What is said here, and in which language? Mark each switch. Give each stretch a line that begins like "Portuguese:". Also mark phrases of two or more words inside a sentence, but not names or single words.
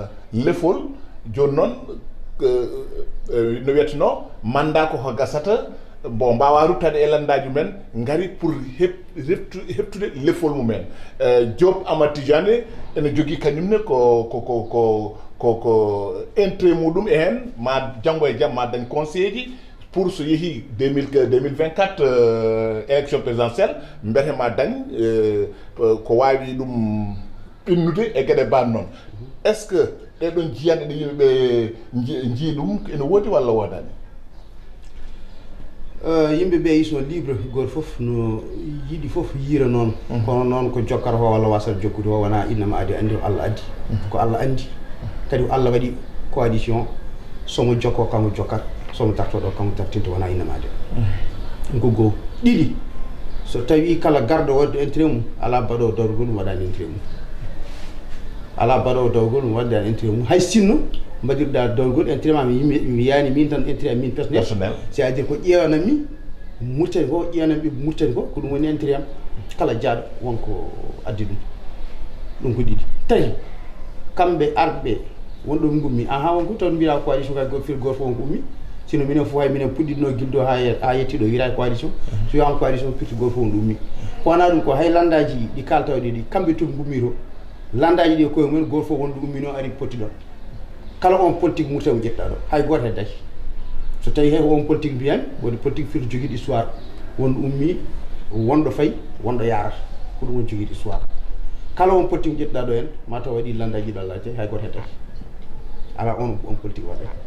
Fula: lefol joni noon no wiyeteno mandat ko gasata bon mbawa ruttade e landaji men ngari pour heptude lefol mumen Diop Amadou Tidiane ene jogui kañumne ko intérêt muɗum e hen ma janggo e jaam ma dañ conseil ji pour so yeehi 2024
French: élection présidentielle
Fula: mbete ma dañ ko wawi ɗum innude e gueɗe ban noon
French: est ce que
Fula: ɗeɗon jiyanɗe ɗe yimɓeɓe jii ɗum ene woodi walla wodani yimɓeɓe
French: ils sont libre
Fula: goto foof no yiiɗi foof yiira noon kono noon ko jokkata ho walla wasata jokkude ho wona innama adi andi Allah addi ko Allah andi kadi Allah waɗi coalition somo jokko kanko jokkat somo tartoɗo kanko tartinta wona innama adi ko goo ɗiɗi so tawi kala garɗo wadde intérêt mum ala baɗo dawgol mum waɗani intérêt mum ala baɗo dawgol mum waɗani intérêt mum hay sinno mbaɗirɗa dawgol intérêt ma mi yani min tan intérêt min
French: personnel c'est à dire
Fula: ko ƴewanami murtani ko ƴewanami ɓe murtani ko ɗum woni intérêt am kala jaaɗo wonko addi ɗum ko ɗiɗi tawi kamɓe arɓe wonɗo gummi aha wonko taw mbiya coalition kay fir goto fof wonko ummi sino minen fof hay minen puɗɗitno guildo ha yettiɗo wira coalition so wiyan coalition pirti goto fof ɗum ummi ko wona ɗum ko hay landaji ɗi kaltawɗe ɗi kamɓe toon gummiro landaji ɗi koye mumen goto fof wonɗo ummino ari pottiɗon kala on politique murtamo ƴetɗa ɗo hay goto e dañi so tawi hay on politique mbiyani woni politique firti joguiɗo histoire wonɗo ummi wonɗo fayi wonɗo yarata ko ɗum woni joguiɗo histoire kala on politique ƴetɗa ɗo hen mataw waɗi landaji ɗo Allah tawi hay goto e dañi ala on politique waɗa